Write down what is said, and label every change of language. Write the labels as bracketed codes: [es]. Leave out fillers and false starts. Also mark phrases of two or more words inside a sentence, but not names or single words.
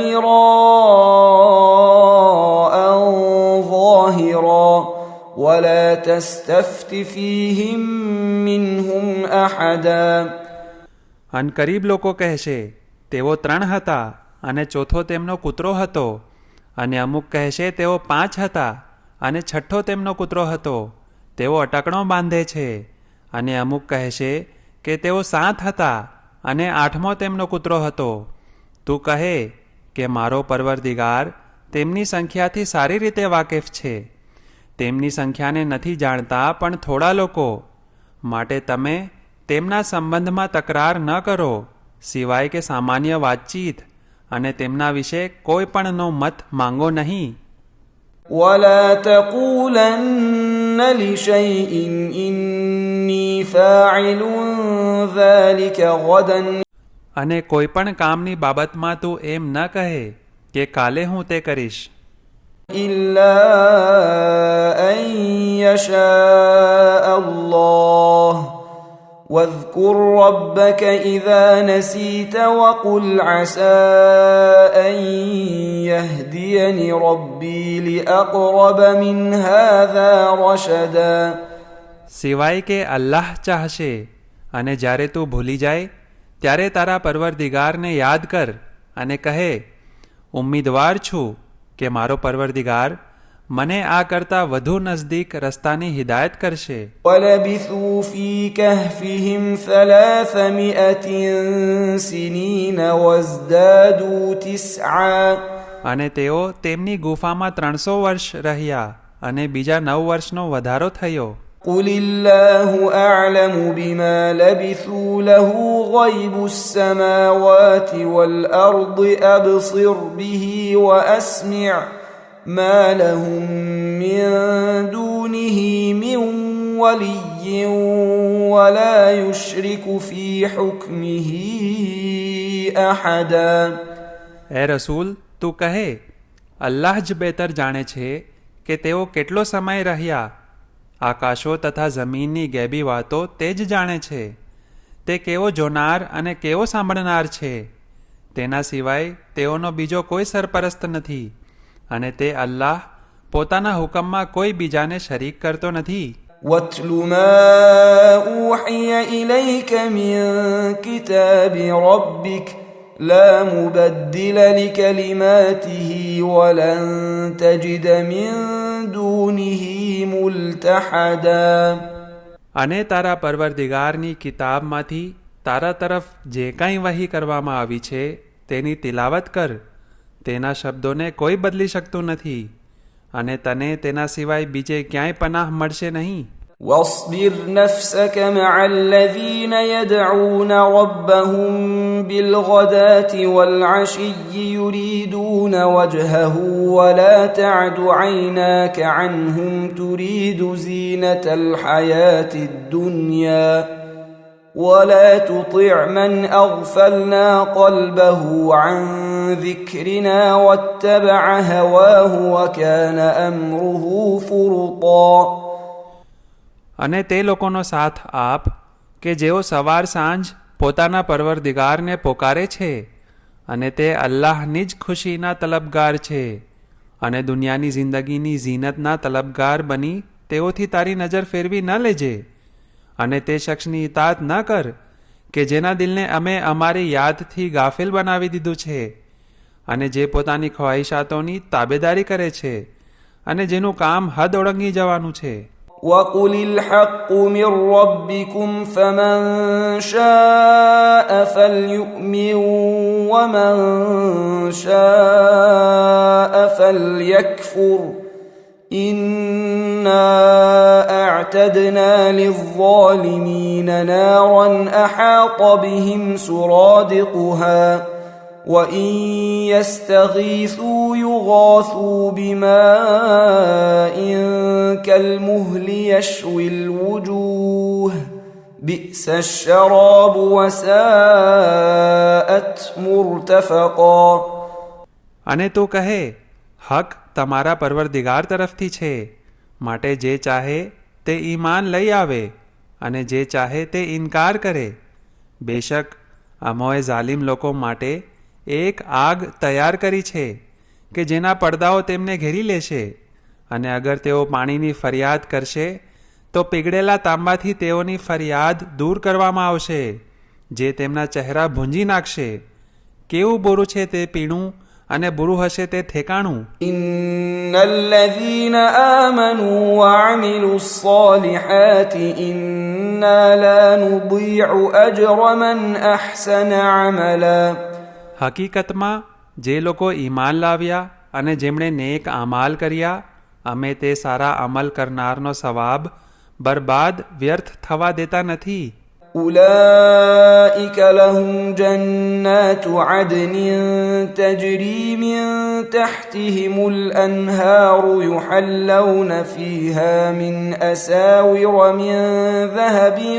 [ar] مراء ظاهرا ولا تستفت فيهم منهم أحدا. [gu] અનકરીબ લોકો કહેશે તેઓ 3 હતા અને ચોથો તેમનો કૂતરો હતો, અને અમુક કહેશે તેઓ 5 હતા અને છઠ્ઠો તેમનો કૂતરો હતો, તેઓ અટકણો બાંધે છે, અને અમુક કહેશે કે તેઓ 7 હતા અને 8મો તેમનો કૂતરો હતો. તું કહે કે મારો પરવરદિગાર તેમની સંખ્યાથી સારી રીતે વાકેફ છે. તેમની સંખ્યાને નથી જાણતા પણ થોડા લોકો, માટે તમે તેમના સંબંધમાં તકરાર ન કરો સિવાય કે સામાન્ય વાતચીત, અને તેમના વિશે કોઈ પણનો મત માંગો નહીં. [ar] ولا تقولن لشيء إني فاعل ذلك غدا. [gu] અને કોઈ પણ કામની બાબતમાં તું એમ ન કહે કે કાલે હું તે કરીશ. [ar] إلا أن يشاء الله واذكر ربك إذا نسيت وقل عسى أن يهديني ربي لأقرب من هذا رشدا. [gu] સિવાય કે અલ્લાહ ચાહશે અને જ્યારે તું ભૂલી જાય ત્યારે તારા પરવરદિગારને યાદ કર અને કહે ઉમ્મીદવાર છું કે મારો પરવરદિગાર મને આ કરતાં વધુ નજદીક રસ્તાની હિદાયત કરશે. [ar] وَلَبِثُوا فِي كَهْفِهِمْ 300 سِنِينَ وَازْدَادُوا 9. [gu] અને તેઓ તેમની ગુફામાં 300 વર્ષ રહ્યા અને બીજા 9 વર્ષનો વધારો થયો. [ar] قُلِ اللَّهُ أَعْلَمُ بِمَا لَبِثُوا لَهُ غَيْبُ السَّمَاوَاتِ وَالْأَرْضِ أَبْصِرْ بِهِ وَأَسْمِعْ ما لهم من دونه من ولي ولا يشرك في حكمه أحدا. [gu] એ રસૂલ તું કહે અલ્લાહ જ બહેતર જાણે છે કે તેઓ કેટલો સમય રહ્યા. આકાશો તથા જમીનની ગેબી વાતો તે જ જાણે છે. તે કેવો જોનાર અને કેવો સાંભળનાર છે. તેના સિવાય તેઓનો બીજો કોઈ સરપરસ્ત નથી અને તે અલ્લાહ પોતાના હુકમમાં કોઈ બીજાને શરીક કરતો નથી. [ar] واتل ما أوحي إليك من كتاب ربك لا مبدل لكلماته ولن تجد من دونه ملتحدا. [gu] અને તારા પરવરદિગારની કિતાબમાંથી તારા તરફ જે કાંઈ વહી કરવામાં આવી છે તેની તિલાવત કર. તેના શબ્દોને કોઈ બદલી શકતું નથી અને તને તેના સિવાય બીજે ક્યાંય પનાહ મળશે નહીં. [ar] واصبر نفسك مع الذين يدعون ربهم بالغداة والعشي يريدون وجهه ولا تعد عيناك عنهم تريد زينة الحياة الدنيا ولا تطع من أغفلنا قلبه عن ذكرنا واتبع هواه وكان أمره فرطا. [gu] અને તે લોકોનો સાથ આપ કે જેઓ સવાર સાંજ પોતાના પરવરદિગારને પોકારે છે અને તે અલ્લાહની જ ખુશીના તલબગાર છે અને દુનિયાની જિંદગીની ઝીનતના તલબગાર બની તેઓથી તારી નજર ફેરવી ન લેજે. અને તે શખ્સની ઇતાત ન કર કે જેના દિલને અમે અમારી યાદથી ગાફિલ બનાવી દીધું છે અને જે પોતાની ખ્વાહિશાતોની તાબેદારી કરે છે અને જેનું કામ હદ ઓળંગી જવાનું છે. [ar] وقل الحق من ربكم فمن شاء فليؤمن ومن شاء فليكفر إنا أعتدنا للظالمين نارا أحاط بهم سرادقها وإن يستغيثوا يغاثوا بماء كالمهل يشوي الوجوه بئس الشراب وساءت مرتفقا. [gu] અને તું કહે હક તમારા પરવરદિગાર તરફથી છે, માટે જે ચાહે તે ઈમાન લઈ આવે અને જે ચાહે તે ઇનકાર કરે. બેશક અમોએ ઝાલિમ લોકો માટે એક આગ તૈયાર કરી છે કે જેના પડદાઓ તેમને ઘેરી લેશે અને અગર તેઓ પાણીની ફરિયાદ કરશે તો પીગળેલા તાંબાથી તેઓની ફરિયાદ દૂર કરવામાં આવશે જે તેમના ચહેરા ભૂંજી નાખશે. કેવું બુરું છે તે પીણું અને બુરું હશે તે ઠેકાણું. [ar] إن الذين آمنوا وعملوا الصالحات إنا لا نضيع أجر من أحسن عملا. [gu] હકીકતમાં જે લોકો ઈમાન લાવ્યા અને જેમણે નેક આમાલ કર્યા અમે તે સારા અમલ કરનારનો સવાબ બરબાદ વ્યર્થ થવા દેતા નથી. [ar] أولئك لهم جنات عدن تجري من تحتهم الأنهار يحلون فيها من أساور من ذهب